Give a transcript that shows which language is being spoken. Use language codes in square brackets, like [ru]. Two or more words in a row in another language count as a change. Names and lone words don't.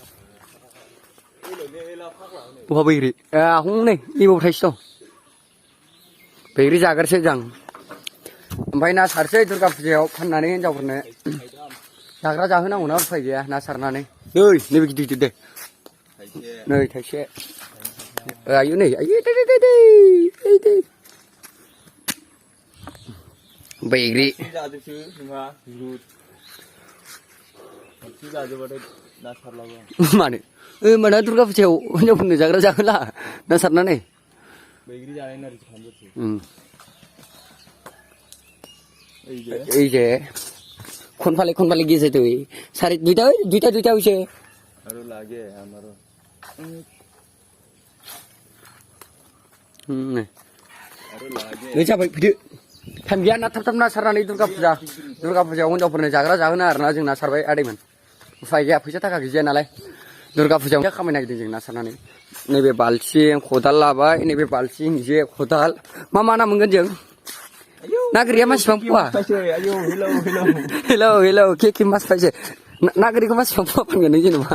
[brx] बहा बैग्रि हनै इबाव थाइसे दं बैग्रि जाग्रोसै जों ओमफ्राय ना सारसै दुर्गा फुजायाव फाननानै हिनजावफोरनो जाग्रा जाहोनांगौ ना उफाय गैया ना सारनानै नै नैबे गिदिर गिदिर दे नै थाइसे आयु नै आयु दे बैग्रि जाजोबसो जोंहा रुद जाजोबाथाय ना सारलाबो मानो माना दुर्गा फुजायाव हिनजावफोरनो जाग्रा जाहोला ना सारनानै बैग्रि जानाय नारजि खालामजोबसै [bn] এই যে কোনফালে গিয়েছে তুই সাড়ে দুইটা হয়েছে আরো লাগে আমারও আরো লাগে [brx] नै जाबाय फैदो टाइम गैया ना थाब ना सारनानै दुर्गा फुजायाव हिनजावफोरनो जाग्रा जाहोनो आरोना जों ना सारबाय आदैमोन उफाय गैया फैसा थाखा गैया नालाय दुर्गा फुजायाव खामायनो नागिरदों जों ना सारनानै नैबे बाल्थिं खदाल लाबाय नैबे बाल्थिं जे खदाल मा ना मोनगोन जों ना गोरिया मासिबां फुवा हेलौ के मास फायसे ना गोरिखौ मासिबां फुवा फानगोन नों जेनेबा